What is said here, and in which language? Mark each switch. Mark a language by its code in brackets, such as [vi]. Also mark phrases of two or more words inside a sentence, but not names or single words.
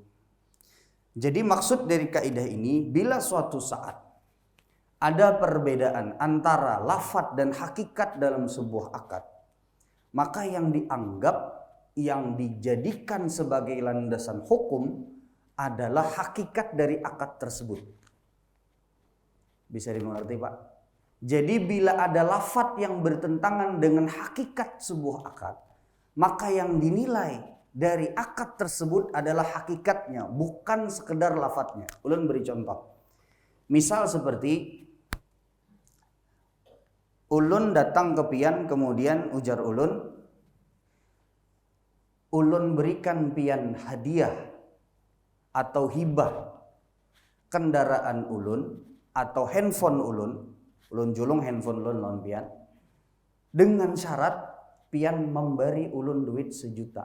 [id] Jadi maksud dari kaidah ini, bila suatu saat ada perbedaan antara lafaz dan hakikat dalam sebuah akad, maka yang dianggap, yang dijadikan sebagai landasan hukum adalah hakikat dari akad tersebut. Bisa dimengerti, Pak? Jadi bila ada lafaz yang bertentangan dengan hakikat sebuah akad, maka yang dinilai dari akad tersebut adalah hakikatnya, bukan sekedar lafadznya. [bjn] Ulun beri contoh. Misal seperti ulun datang ke pian, kemudian ujar ulun berikan pian hadiah atau hibah kendaraan ulun atau handphone ulun julung handphone ulun lawan pian, dengan syarat pian memberi ulun duit 1 juta.